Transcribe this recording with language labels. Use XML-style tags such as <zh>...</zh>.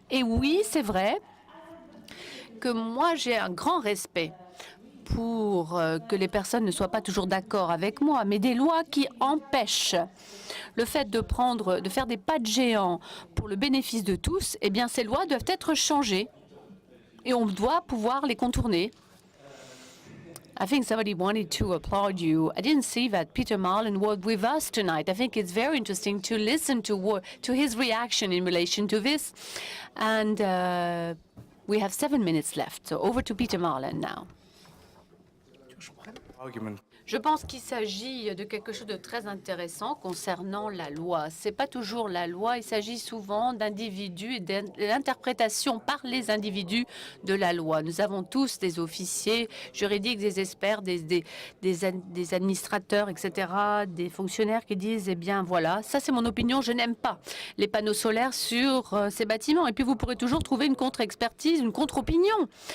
<fr>Et oui, c'est vrai que moi, j'ai un grand respect pour que les personnes ne soient pas toujours d'accord avec moi, mais des lois qui empêchent le fait de faire des pas de géant pour le bénéfice de tous, eh bien, ces lois doivent être changées et on doit pouvoir les contourner.</fr> <en>I think somebody wanted to applaud you. I didn't see that Peter Marlin was with us tonight. I think it's very interesting to listen to his reaction in relation to this. And we have 7 minutes left. So over to Peter Marlin now.</en> <fr>Je pense qu'il s'agit de quelque chose de très intéressant concernant la loi. Ce n'est pas toujours la loi, il s'agit souvent d'individus et d'interprétation par les individus de la loi. Nous avons tous des officiers juridiques, des experts, des administrateurs, etc., des fonctionnaires qui disent « Eh bien, voilà, ça c'est mon opinion, je n'aime pas les panneaux solaires sur ces bâtiments. » Et puis vous pourrez toujours trouver une contre-expertise, une contre-opinion.</fr>